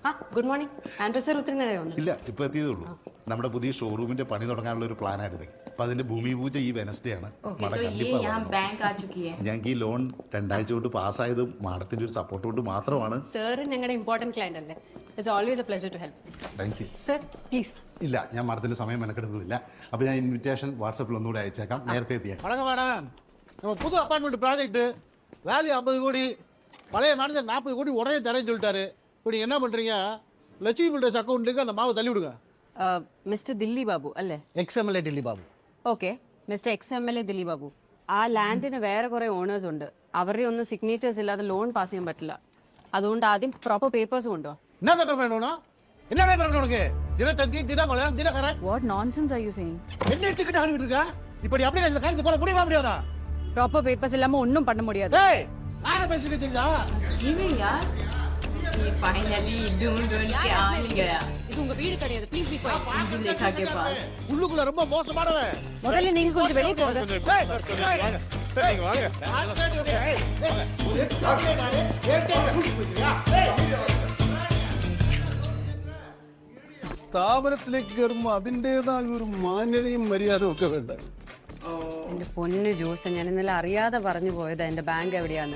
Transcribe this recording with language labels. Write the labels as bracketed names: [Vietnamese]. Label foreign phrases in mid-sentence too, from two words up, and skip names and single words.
[English] good morning. [Malayalam] ആൻഡ്രൂ സർ ഒത്തിരി നേരം വന്നു? ഇല്ല, ഇപ്പൊ എത്തിയതേ ഉള്ളൂ. നമ്മുടെ പുതിയ ഷോറൂമിന്റെ പണി തുടങ്ങാനുള്ള ഒരു പ്ലാൻ ആയിരുന്നു. അപ്പൊ അതിന്റെ ഭൂമി പൂജ ഈ വെനസ്ഡേ ആണ്. ഞങ്ങൾക്ക് ഈ ലോൺ 2 ആഴ്ച കൊണ്ട് പാസ്സായതും മാഡത്തിന്റെ ഒരു സപ്പോർട്ട് കൊണ്ട് മാത്രമാണ്. സർ ഞങ്ങളുടെ [English] important client [Malayalam] അല്ലേ. [English] it's always a pleasure to help. thank you sir please. [Malayalam] ഇല്ല, ഞാൻ മാഡത്തിന്റെ സമയം മെനക്കെടുക്കുന്നില്ല. അപ്പൊ ഞാൻ ഇൻവിറ്റേഷൻ വാട്സാപ്പിൽ ഒന്നുകൂടെ അയച്ചേക്കാം. നേരത്തെ എത്തിയാൽ [Tamil] நம்ம புது [English] apartment project value [Tamil] 50 கோடி, பழைய மேனேஜர் 40 கோடி உடனே தரேன்னு சொல்லிட்டாரு. இப்போ நீங்க என்ன பண்றீங்க? லட்சுமி பில்டர்ஸ் அக்கௌண்ட்டுக்கு அந்த மாவை தள்ளி விடுங்க. [Malayalam] മിസ്റ്റർ ദില്ലി ബാബു അല്ലേ? XMLA ഡില്ലി ബാബു. ഓക്കെ മിസ്റ്റർ XMLA ദില്ലി ബാബു. ആ ലാൻഡിന് വേറെ കുറെ ഓണേഴ്സ് ഉണ്ട്. അവരുടെ ഒന്നും സിഗ്നേച്ചേഴ്സ് ഇല്ലാതെ ലോൺ പാസ് ചെയ്യാൻ പറ്റില്ല. അതുകൊണ്ട് ആദ്യം [English] proper papers [Malayalam] കൊണ്ടോ. [Tamil] என்ன பேப்பர் வேணும்னா? என்ன பேப்பர் வேணும் உனக்கு? தினத்தந்தி, தினமலர், தினகரன். [English] what nonsense are you saying? [Tamil] என்ன டிக்கெட் ஆகிட்டு இருக்கா? இப்படி அப்படியே இந்த காரியத்தை போட முடியுமா முடியாதா? [English] proper papers [Tamil] இல்லாம ஒன்றும் பண்ண முடியாது. ஏய் நான் பேசிட்டு தெரியுதா? [Hindi] ये फाइनली ढूंढ के आ गया. [Tamil] இது உங்க வீடு கிடையாது. [English] please be quiet. [Hindi] लेखा के पास [Tamil] உள்ளுக்குள்ள ரொம்ப மோசமானவன். முதல்ல நீங்க கொஞ்சம் வெளிய போங்க. சரி நீங்க வாங்க. [Malayalam] സ്ഥാപനത്തിലേക്ക് കയറുമ്പോൾ അതിൻ്റെതായ ഒരു മാന്യതയും മര്യാദയും ഒക്കെ വേണ്ട. എന്റെ പൊന്നു ജോസ്, ഞാൻ ഇന്നലെ അറിയാതെ പറഞ്ഞു പോയതാ എന്റെ ബാങ്ക് എവിടെയാന്ന്.